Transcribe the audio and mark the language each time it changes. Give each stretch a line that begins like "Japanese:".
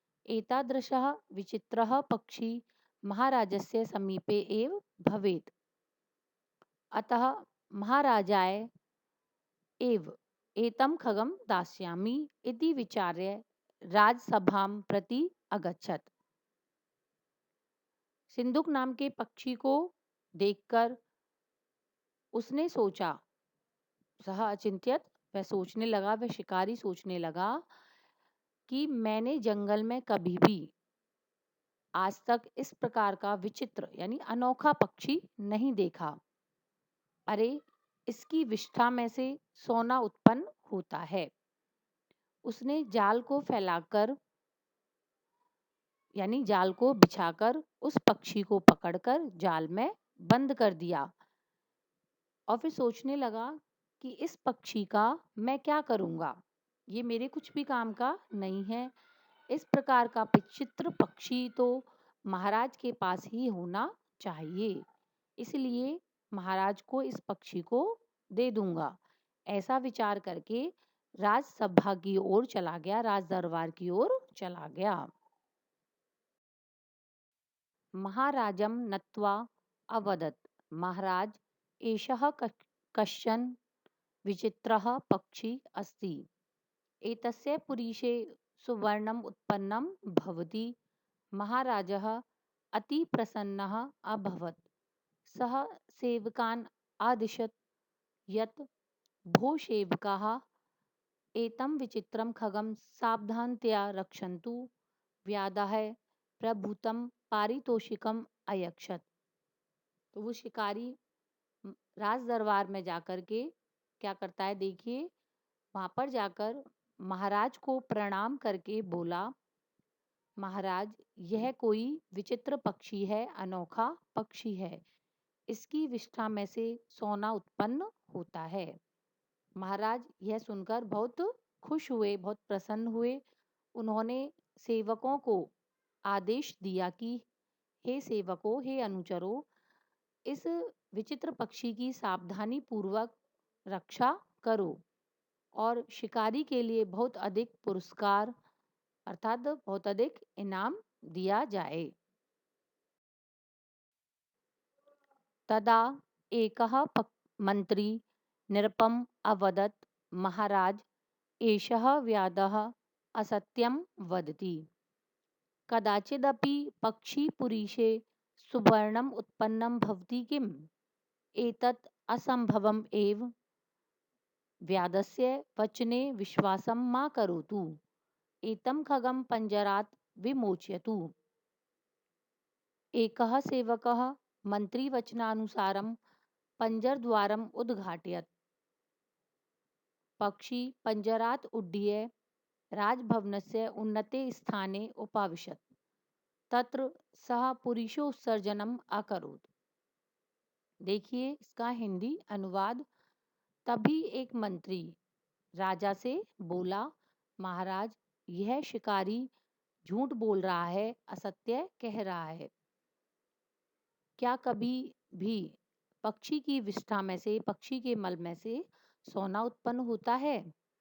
Sanskrit: एतादृशः विचित्रः पक्षी महाराजस्य समीपे एव भवेत्। अतः महाराजाय एव एतं खगं दास्यामि इति विचार्य राजसभां प्रति अगच्छत्।
Hindi: सिंदूक नाम के पक्षी को देखकर उसने सोचा,
Sanskrit: सह अचिंत्यत,
Hindi: वह शिकारी सोचने लगा कि मैंने जंगल में कभी भी आज तक इस प्रकार का विचित्र यानी अनोखा पक्षी नहीं देखा। अरे, इसकी विष्ठा में से सोना उत्पन्न होता है। उसने जाल को फैलाकर यानी जाल को बिछाकर उस पक्षी को पकड़कर जाल में बंद कर दिया और फिर सोचने लगा कि इस पक्षी का मैं क्या करूँगा, ये मेरे कुछ भी काम का नहीं है। इस प्रकार का विचित्र पक्षी तो महाराज के पास ही होना चाहिए, इसलिए महाराज को इस पक्षी को दे दूंगा। ऐसा विचार करके राजसभा की ओर चला गया, राज दरबार की ओर चला गया।
Sanskrit: महाराजं नत्वा अवदत्, महाराज एषः कश्चन विचित्रः पक्षी अस्ति। एतस्य पुरीषे सुवर्णम् उत्पन्नं भवति। महाराजः अति प्रसन्नः अभवत्। सः सेवकान् आदिशत् यत् भो सेवकाः एतं विचित्रं खगं सावधानतया रक्षन्तु। व्याधः प्रभूतं पारितोषिकम अयक्षत।
Hindi: तो वो शिकारी राज दरबार में जाकर के क्या करता है, देखिए वहां पर जाकर महाराज को प्रणाम करके बोला, महाराज यह कोई विचित्र पक्षी है, अनोखा पक्षी है। इसकी विष्ठा में से सोना उत्पन्न होता है। महाराज यह सुनकर बहुत खुश हुए, बहुत प्रसन्न हुए। उन्होंने सेवकों को आदेश दिया कि हे सेवकों, हे अनुचरों, इस विचित्र पक्षी की सावधानी पूर्वक रक्षा करो और शिकारी के लिए बहुत अधिक पुरस्कार अर्थात बहुत अधिक इनाम दिया जाए।
Sanskrit: तदा एकः मंत्री निरपम अवदत्, महाराज एषः व्याधः असत्यं वदति। कदाचिदपि पक्षी पुरीषे सुवर्णम उत्पन्नम भवति किम? एतत् असंभवम् एव। व्यादस्य वचने विश्वासं मा करोतु। एतं खगं पंजरात् विमोचयतु। एकः सेवकः मन्त्रीवचनानुसारं पञ्जरद्वारम् उद्घाटयत्। पक्षी पञ्जरात् उड्डीय राजभवनस्य उन्नते स्थाने उपाविशत्। तत्र सः पुरीषोत्सर्जनम् अकरोत्।
Hindi: देखिए इसका हिंदी अनुवाद। तभी एक मंत्री राजा से बोला, महाराज, यह शिकारी झूठ बोल रहा है, असत्य कह रहा है। क्या कभी भी पक्षी की विष्ठा में से, पक्षी के मल में से सोना उत्पन्न होता है?